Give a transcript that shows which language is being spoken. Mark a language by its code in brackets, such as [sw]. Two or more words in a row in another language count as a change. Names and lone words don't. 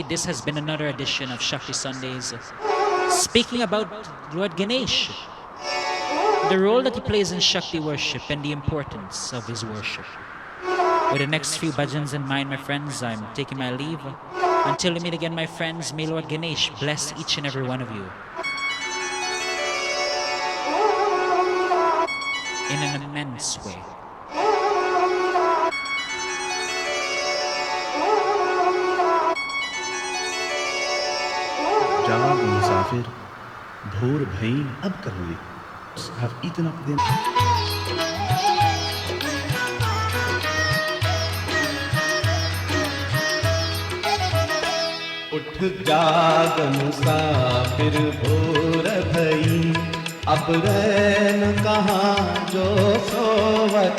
[en] This has been another edition of Shakti Sundays, speaking about Lord Ganesh, the role that he plays in Shakti worship and the importance of his worship. With the next few bhajans in mind, my friends, I'm taking my leave. Until we meet again, my friends, may Lord Ganesh bless each and every one of you in an immense way. [hi] जाग मुसाफिर भोर भई अब कर ले [en] have eaten up the [hi] उठ जाग मुसाफिर भोर भई अब रैन कहाँ जो सोवत